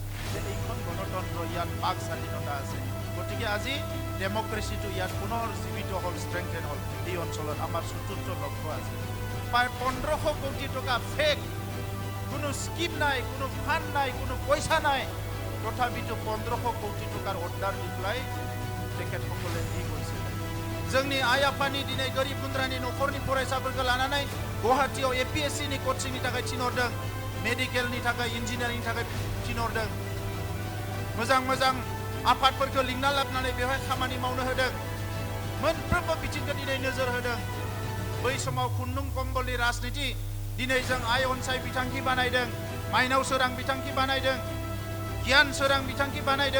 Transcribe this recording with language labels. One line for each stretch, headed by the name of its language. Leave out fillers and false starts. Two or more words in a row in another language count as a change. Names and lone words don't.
Assamese: এইখন গণতন্ত্ৰ, ইয়াত বাক স্বাধীনতা আছে। গতিকে আজি ডেমক্ৰেচিটো ইয়াত পুনৰ জীৱিত হ'ল, ষ্ট্ৰেংথেন হ'ল। এই অঞ্চলত আমাৰ চতুৰ্থ লক্ষ্য আছে। প্ৰায় 1500 কোটি টকা ফেক, কোনো স্কিম নাই, কোনো ফাণ্ড নাই, কোনো পইচা নাই, তথাপিতো 1500 কোটি টকাৰ অৰ্ডাৰ দি পেলাই তেখেতসকলে দি গৈছে।
Bodo: जोंनि आइ आफानि दिनै गोरिब गुन्द्रानि न'खरनि फरायसाफोरखौ लानानै गुवाहाटीयाव APSC नि कचिंनि थाखाय थिनहरदों, मेडिकेलनि थाखाय, इन्जिनियारिंनि थाखाय थिनहरदों। मोजां मोजां आफादफोरखौ लिंना लाबोनानै बेवहाय खामानि मावनो होदों। मोनफ्रोमबो बिथिंखौ दिनै नोजोर होदों। बै समाव खुन्दुं कम्बलनि राजनिति, दिनै जों आइ अनसाय बिथांखि बानायदों, माइनाव सोरां बिथांखि बानायदों, गियान सोरां बिथांखि बानायदों।